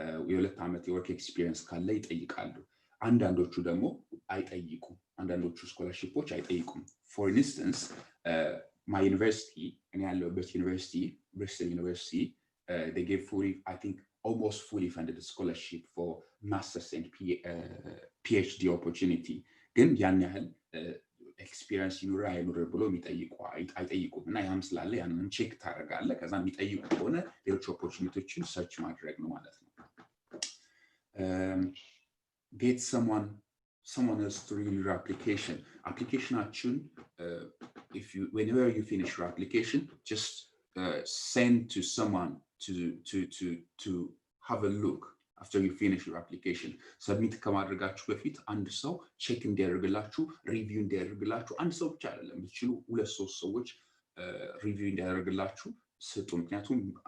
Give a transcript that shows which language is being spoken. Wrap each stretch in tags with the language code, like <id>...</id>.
<am>የሁለት ዓመት የwork experience ካለ ይጠይቃሉ። አንዳንዶቹ ደግሞ አይጠይቁም። አንዳንዶቹ ስኮላርሺፖች አይጠይቁም።</am> <en>For instance, my university,</en> <am>እኔ ያለሁበት ዩኒቨርሲቲ Bristol University,</am> <en>they give almost fully funded scholarship for master's and PhD opportunity.</en> <am>ግን ያን ያህል ኤክስፒሪየንስ ይኑር አይኑር ብሎ አይጠይቁም። እና ያም ስላለ ያንን ቼክ ታደርጋለህ። ከዛ የሚጠይቁ ከሆነ ሌሎች ኦፖርቹኒቲዎችን ሰርች ማድረግ ነው ማለት ነው።</am> <en>Get someone else to read your application. Applicationችን whenever you finish your application, just send to someone to have a look after you finish your application.</en> <am>Submit ከማድረጋችሁ በፊት አንድ ሰው ቼክ እንዲያደርግላችሁ ሪቪው እንዲያደርግላችሁ አንድ ሰው ብቻ አይደለም ብትችሉ 2-3 ሰዎች ሪቪው እንዲያደርግላችሁ ስጡ። ምክንያቱም</am>